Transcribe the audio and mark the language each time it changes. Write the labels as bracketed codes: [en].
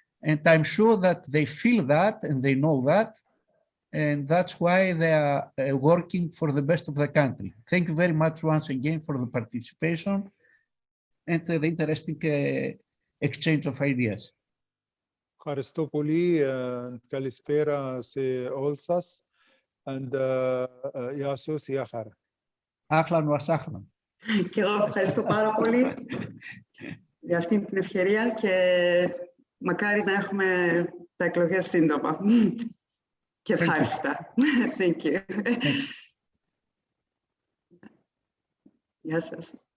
[en] And I'm sure that they feel that and they know that. And that's why they are working for the best of the country. Thank you very much once again for the participation. and the interesting exchange of ideas. [el] Ευχαριστώ πολύ. Καλησπέρα σε όλους σας. And γεια σας, γεια χαρά. [ar] Ahlan wa sahlan. [el] Και εγώ ευχαριστώ πάρα πολύ για αυτή την ευκαιρία και μακάρι να έχουμε τα εκλογές σύντομα. Και ευχάριστα. [en] Thank you. [el] Γεια σας.